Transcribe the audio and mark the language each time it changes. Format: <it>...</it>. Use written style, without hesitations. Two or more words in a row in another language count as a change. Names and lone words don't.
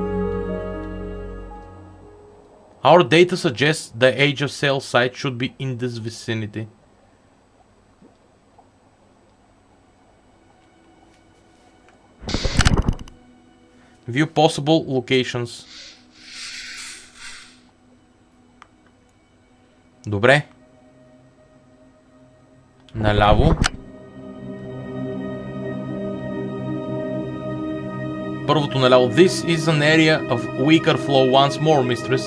<en>Our data suggests the Age of Sail site should be in this vicinity. View possible locations.</en> <bg>Добре. Наляво. Първото наляво.</bg> <en>This is an area of weaker flow once more, mistress.</en>